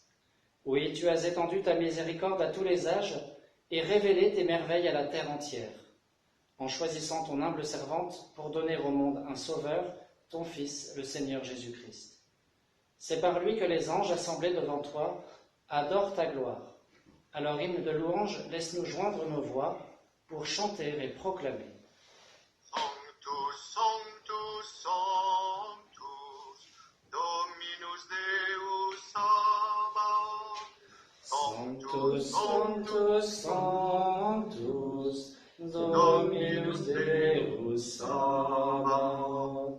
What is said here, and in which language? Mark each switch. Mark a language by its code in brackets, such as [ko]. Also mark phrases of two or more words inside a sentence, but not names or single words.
[fr] Oui, tu as étendu ta miséricorde à tous les âges et révélé tes merveilles à la terre entière, en choisissant ton humble servante pour donner au monde un sauveur, ton Fils, le Seigneur Jésus-Christ. C'est par lui que les anges assemblés devant toi adorent ta gloire. Alors, hymne de louange, laisse-nous joindre nos voix pour chanter et proclamer. [la] Sanctus, Sanctus, Sanctus, Dominus Deus Sabaoth. Sanctus, Sanctus, Sanctus, Dominus Deus Sabaoth.